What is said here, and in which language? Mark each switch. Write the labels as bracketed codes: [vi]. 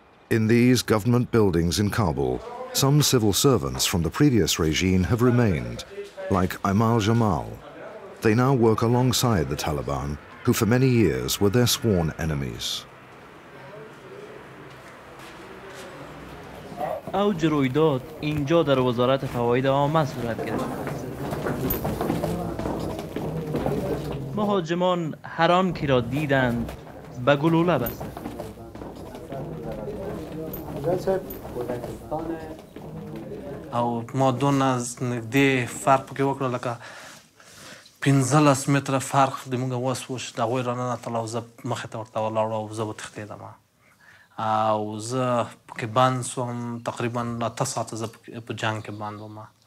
[en] In these government buildings in Kabul, some civil servants from the previous regime have remained, like Aimal Jamal. They now work alongside the Taliban, who for many years were their sworn enemies. [fa] اوج رویداد اینجا در وزارت فواید عامه صورت گرفت. مهاجمان هر آن که را دیدند به گلوله بستند. [ps] او ما دون از نږدې فرق پکې وکړه لکه 15 متره فرق د موږ وسوش د هغوی راننوتل او زه مخې ته ورته ولاړ او زه وتښتېدم او زه پکې بند سوم تقریبا 8 ساعته زه په جنګ کې بند وم.